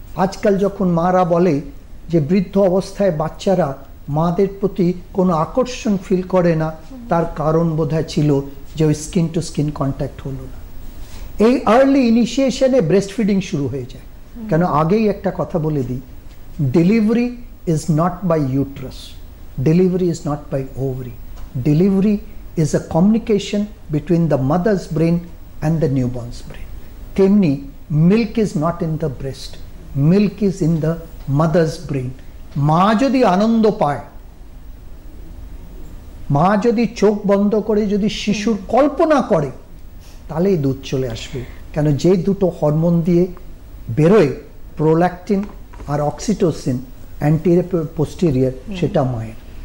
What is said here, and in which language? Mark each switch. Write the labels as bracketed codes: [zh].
[bn] আজকাল যখন মারা বলে যে বৃদ্ধ অবস্থায় বাচ্চারা মাদের প্রতি কোনো আকর্ষণ ফিল করে না, তার কারণ বোধহয় ছিল যে ওই স্কিন টু স্কিন কন্ট্যাক্ট হলো না। এই আর্লি ইনিশিয়েশনে ব্রেস্ট ফিডিং শুরু হয়ে যায়। [en] কেন, আগেই একটা কথা বলে দিই delivery is not by uterus, delivery is not by ovary, delivery is a communication between the mother's brain and the newborn's brain. [bn] Temni [en] milk is not in the breast, milk is in the mother's brain. [bn] মা যদি আনন্দ পায়, মা যদি চোখ বন্ধ করে যদি শিশুর কল্পনা করে, তাহলে এই দুধ চলে আসবে। কেন যে দুটো হরমোন দিয়ে বেরোয়, প্রোল্যাকটিন আর অক্সিটোসিন অ্যান্টিরিয়র পোস্টেরিয়র, সেটা মায়ের।